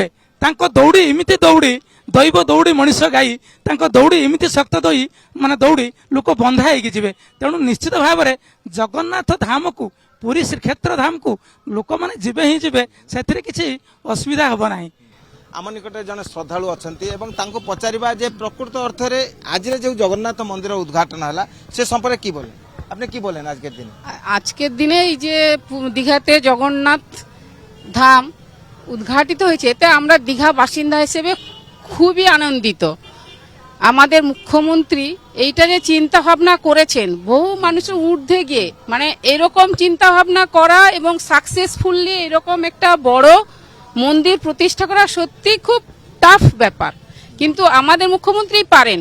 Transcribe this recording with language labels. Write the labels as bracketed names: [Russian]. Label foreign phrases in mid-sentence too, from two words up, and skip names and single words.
[Odia] ତାଙ୍କ ଦୌଡ଼ି ଏମିତି ଦୌଡ଼ି, ଦୈବ ଦୌଡ଼ି ମଣିଷ ଗାଇ, ତାଙ୍କ ଦୌଡ଼ି ଏମିତି ଶକ୍ତ ଦୌଡ଼ି ଲୋକ ବନ୍ଧା ହେଇକି ଯିବେ। ତେଣୁ ନିଶ୍ଚିତ ଭାବରେ ଜଗନ୍ନାଥ ଧାମକୁ, ପୁରୀ ଶ୍ରୀକ୍ଷେତ୍ର ଧାମକୁ ଲୋକମାନେ ଯିବେ ହିଁ ଯିବେ, ସେଥିରେ କିଛି ଅସୁବିଧା ହେବ ନାହିଁ। ଆମ ନିକଟରେ ଜଣେ ଶ୍ରଦ୍ଧାଳୁ ଅଛନ୍ତି ଏବଂ ତାଙ୍କୁ ପଚାରିବା ଯେ ପ୍ରକୃତ ଅର୍ଥରେ ଆଜିର ଯେଉଁ [Bangla] জগন্নাথ মন্দির উদ্ঘাটন হলা সে সম্পর্কে কি বলেন? আপনি কি বলেন আজকের দিনে? আজকের দিনে এই যে দীঘাতে জগন্নাথ ধাম উদ্ঘাটিত হয়েছে, এতে আমরা দীঘা বাসিন্দা হিসেবে খুবই আনন্দিত। আমাদের মুখ্যমন্ত্রী এইটা যে চিন্তা ভাবনা করেছেন, বহু মানুষের ঊর্ধ্বে গিয়ে, মানে এরকম চিন্তা ভাবনা করা এবং সাকসেসফুলি এরকম একটা বড় মন্দির প্রতিষ্ঠা করা সত্যি খুব টাফ ব্যাপার, কিন্তু আমাদের মুখ্যমন্ত্রী পারেন।